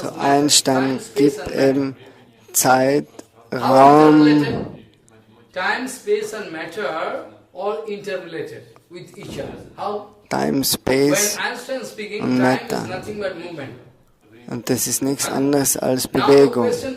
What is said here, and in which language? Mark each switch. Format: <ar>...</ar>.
<de>so Einstein gibt eben Zeit, Raum.</de> <en>Time, space and matter all interrelated with each other. How? Time, Space</en> <de>und</de> <en>Matter.</en> <de>Und das ist nichts anderes als Bewegung.</de>